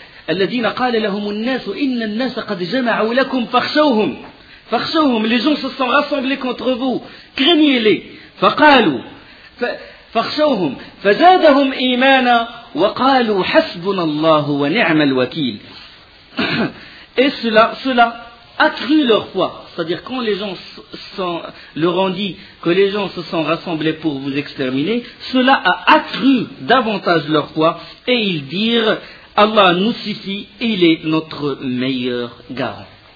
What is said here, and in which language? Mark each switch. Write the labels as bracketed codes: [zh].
[ar] الذين قال لهم الناس إن الناس قد جمعوا لكم فخشوهم. [fr] Les gens se sont rassemblés contre vous, craignez-les. [ar] فقالوا فاخشوهم فزادهم إيمانا وقالوا حسبنا الله ونعم الوكيل. [fr] Et cela, cela accrut leur foi. C'est-à-dire, quand les gens leur ont dit que les gens se sont rassemblés pour vous exterminer, cela a accru davantage leur foi et ils dirent, Allah nous suffit, il est notre meilleur garant.